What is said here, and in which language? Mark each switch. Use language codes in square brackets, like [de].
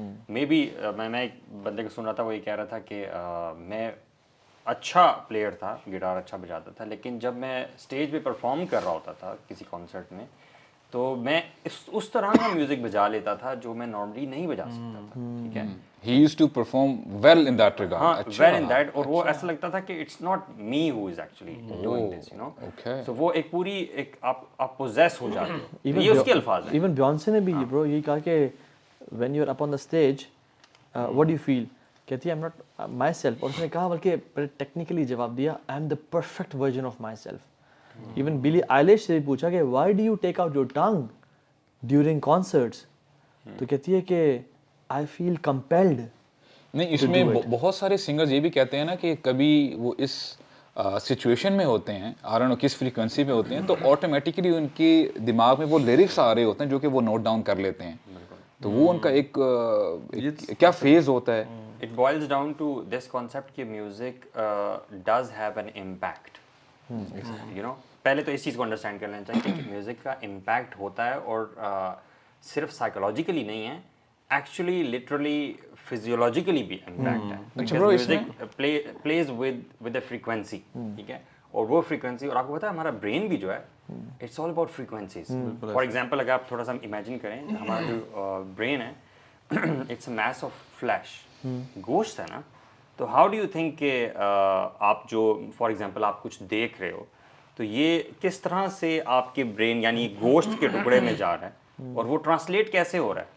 [en] maybe [ur] میں ایک بندے کو سن رہا تھا, وہ یہ کہہ رہا تھا کہ میں اچھا پلیئر تھا, گٹار اچھا بجاتا تھا, لیکن جب میں اسٹیج پہ پرفارم کر رہا ہوتا تھا کسی کانسرٹ میں تو میں اس طرح کا میوزک بجا لیتا تھا جو میں نارملی نہیں بجا سکتا تھا. ٹھیک ہے, [en] he used to perform well in that regard. [ur] ہاں [en] well in that, [ur] اور وہ ایسا لگتا تھا کہ [en] it's not me who is actually doing this, you know. So [ur] وہ ایک پوری ایک آپ پوزیس ہو جاتے ہیں. یہ اس کے الفاظ ہیں. ایون بیونسے نے بھی برو یہ کہا کہ [en] when you are up on the stage what do you feel, [ur] کہتی ہے [en] I'm not myself. [ur] اور اس نے کہا بلکہ بڑے ٹیکنیکلی جواب دیا [en] I am the perfect version of myself. [ur] Even بلی آئلش سے پوچھا کہ [en] why do you take out your tongue during concerts, [ur] تو کہتی ہے کہ [en] I feel compelled. [ur] نہیں اس میں بہت سارے سنگرز یہ بھی کہتے ہیں نا کہ کبھی وہ اس سچویشن میں ہوتے ہیں, آ رہا کس فریکوینسی پہ ہوتے ہیں, تو آٹومیٹکلی ان کی دماغ میں وہ لیرکس آ رہے ہوتے ہیں جو کہ وہ نوٹ ڈاؤن کر لیتے ہیں. تو وہ ان کا ایک کیا فیز ہوتا ہے. [en] It boils down to this concept [ur] کہ [en] music does have an impact. You know, [ur] پہلے تو اس چیز کو انڈرسٹینڈ کر لینا چاہیے کہ میوزک کا امپیکٹ ہوتا ہے اور صرف سائیکولوجیکلی نہیں ہے, ایکچولی لٹرلی فزیولوجیکلی بھی امپیکٹ ہے. [en] Music plays with a frequency. [ur] ٹھیک ہے, اور وہ فریکوینسی, اور آپ کو پتا ہے ہمارا برین بھی جو ہے [en] It's all about frequencies. For example [ur] اگر آپ تھوڑا سا امیجن کریں, ہمارا جو برین ہے [en] it's a mess of flesh, [ur] گوشت ہے نا. تو [en] how do you think [ur] کہ آپ جو فار ایگزامپل آپ کچھ دیکھ رہے ہو تو یہ کس طرح سے آپ کے برین یعنی گوشت کے ٹکڑے میں جا رہا ہے اور وہ ٹرانسلیٹ کیسے ہو رہا ہے.